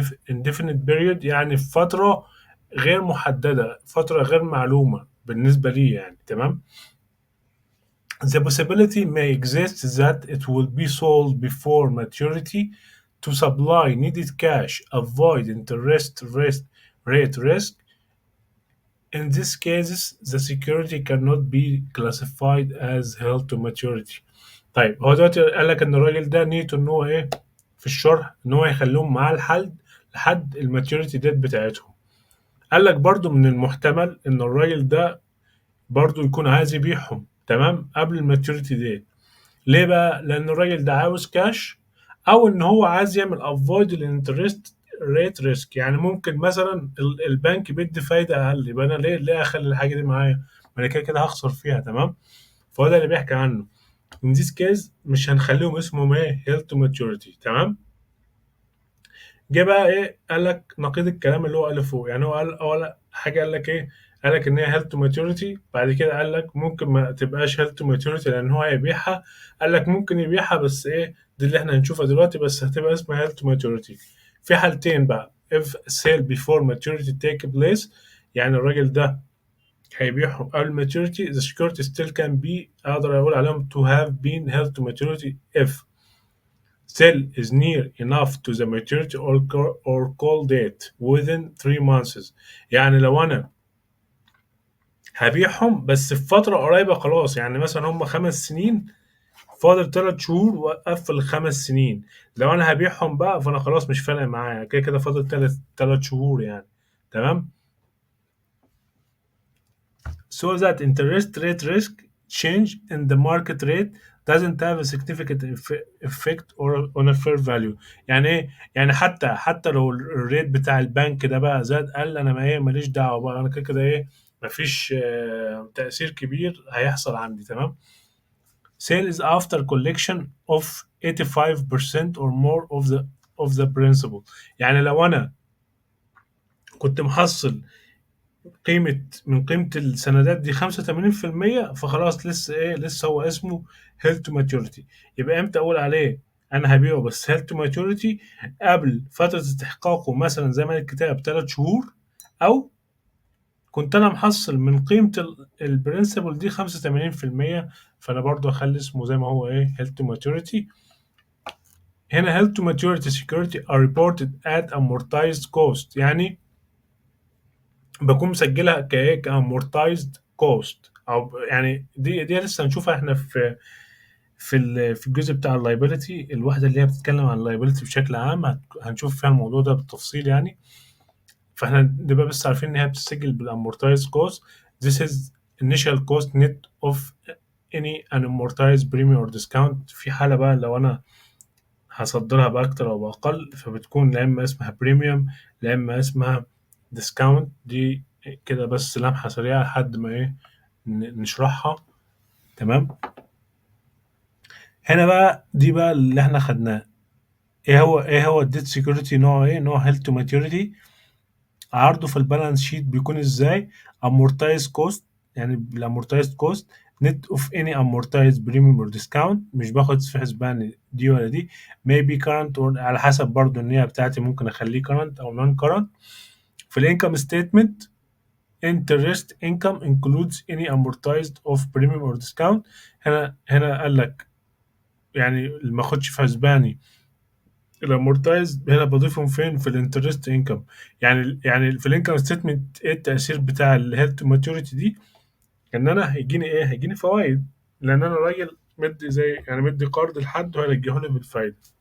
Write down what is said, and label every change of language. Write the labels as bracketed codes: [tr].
[en] indefinite period [ar] يعني في فترة غير محددة، فترة غير معلومة بالنسبة لي يعني. تمام. [en] The possibility may exist that it will be sold before maturity to supply needed cash, avoid interest rate risk. In these cases, the security cannot be classified as held to maturity. [ar] طيب هو دلوقتي قال لك ان الراجل ده نيته ان هو ايه؟ في الشرح ان هو يخليهم معاه لحد الماتيوريتي ديت بتاعتهم. قال لك برضو من المحتمل ان الراجل ده برضو يكون عايز يبيعهم تمام قبل الماتيوريتي ديت. ليه بقى؟ لان الراجل ده عاوز كاش، او ان هو عايز يعمل افويد الانترست ريت ريسك. يعني ممكن مثلا البنك بيدي فايده اقل، يبقى انا ليه اخلي الحاجه دي معايا؟ ما انا كده كده هخسر فيها. تمام. فهو ده اللي بيحكي عنه. [en] in this case [ar] مش هنخليهم اسمهم ايه؟ [en] health to maturity. [ar] تمام. جه بقى ايه؟ قال لك نقيض الكلام اللي هو قاله فوق. يعني هو قال اول حاجه قال لك ايه؟ قال لك ان هي هيلث تو ماتيوريتي، بعد كده قال لك ممكن ما تبقاش هيلث تو ماتيوريتي لان هو هيبيعها، قال لك ممكن يبيعها بس ايه دي اللي احنا هنشوفها دلوقتي، بس هتبقى اسمها هيلث تو ماتيوريتي. في حالتين بقى: [en] if sale before maturity take place، [ar] يعني الراجل ده هيبيعهم قبل [en] maturity، the security still can be، [ar] اقدر اقول عليهم [en] to have been held to maturity if sale is near enough to the maturity or call date within 3 months. [ar] يعني لو انا هبيعهم بس في فترة قريبة خلاص، يعني مثلا هم 5 سنين، فاضل 3 شهور وأقفل ال5 سنين، لو أنا هبيعهم بقى فأنا خلاص مش فارق معايا، كده كده فاضل 3 شهور يعني. تمام. [en] So that interest rate risk change in the market rate doesn't have a significant effect or on a fair value. [ar] يعني ايه؟ يعني حتى لو الريت بتاع البنك ده بقى زاد قل، انا ما ايه ماليش دعوه بقى، انا كده كده ايه مفيش تأثير كبير هيحصل عندي. تمام. [en] Sale is after collection of 85% or more of the principal. [ar] يعني لو انا كنت محصل من قيمة السندات دي 85%، فخلاص لسه هو اسمه هيلث ماتيوريتي. يبقى امتى اقول عليه انا هبيعه بس هيلث ماتيوريتي؟ قبل فترة استحقاقه مثلا زي ما الكتاب 3 شهور، او كنت انا محصل من قيمة البرنسبل دي 85%، فانا برضو اخلي اسمه زي ما هو هيلث ماتيوريتي. هنا هيلث ماتيوريتي [en] security are reported at amortized cost، [ar] يعني بكون مسجلها كامورتايزد كوست، او يعني دي لسه هنشوفها احنا في الجزء بتاع اللايبيلتي، الواحده اللي هي بتتكلم عن اللايبيلتي بشكل عام، هنشوف فيها الموضوع ده بالتفصيل يعني. فاحنا نبقى بس عارفين ان هي بتسجل بالامورتايزد كوست. [en] This is initial cost net of any unamortized premium or discount. [ar] في حالة بقى لو انا هصدرها بأكتر أو بأقل، فبتكون لا إما اسمها بريميوم لا إما اسمها ديسكاونت. دي كده بس لمحة سريعة لحد ما نشرحها. تمام. هنا بقى دي بقى اللي احنا خدناه، ايه هو الديت سيكوريتي، نوعه نوع هيلث تو ماتيوريتي. عرضه في البالانس شيت بيكون ازاي؟ amortized كوست، يعني الامورتايزد كوست [en] net of any amortized premium or discount، [ar] مش باخد في حسبان دي ولا دي. [en] maybe current or [ar] على حسب برضو النية بتاعتي، ممكن اخليه current او [en] non current. [ar] في الانكم ستيتمنت [en] interest income includes any amortized of premium or discount. [ar] هنا قال لك يعني ما اخدش في حسباني الامورتايز، هنا بضيفهم فين؟ في الانترست انكم. يعني في الانكم ستيتمنت ايه التاثير بتاع الهيلث ماتوريتي دي؟ ان انا هيجيني فوائد، لان انا راجل مدي زي يعني مدي قرض لحد وهيرجعه لي بالفايده.